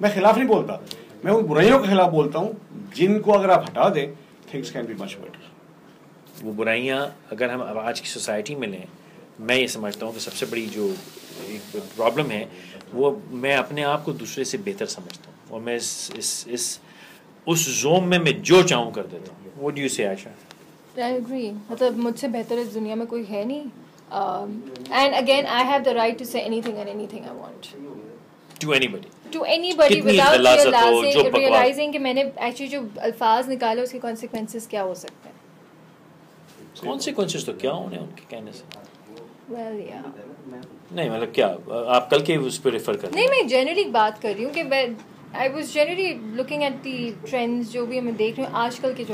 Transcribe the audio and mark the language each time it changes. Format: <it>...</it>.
<hi>मैं खिलाफ नहीं बोलता, मैं उन बुराइयों के खिलाफ बोलता हूँ जिनको अगर आप हटा दें,</hi> <en>Things can be much better.</en> <hi>वो बुराइयाँ अगर हम अब आज की सोसाइटी में लें, मैं ये समझता हूँ कि सबसे बड़ी जो एक प्रॉब्लम है, वो मैं अपने आप को दूसरे से बेहतर समझता हूँ, और मैं इस उस जोन में मैं जो चाहूँ कर देता हूँ।</hi> <en>What do you say Ayesha? I agree.</en> <hi>मतलब मुझसे बेहतर इस दुनिया में कोई है नहीं,</hi> <en>and again I have the right to say anything and anything I want to anybody without realizing</en> <hi>कि मैंने actually जो अल्फाज निकाले उसके consequences क्या हो सकते हैं। Consequences तो क्या होने उनके कहने से?</hi> <en>Well, yeah.</en> <hi>नहीं मतलब क्या आप कल के उस पर रेफर कर? नहीं, मैं जनरली बात कर रही हूँ कि</hi> <en>I was generally looking at the trends</en> <hi>जो भी मैं देख रही हूँ आजकल के जो।</hi>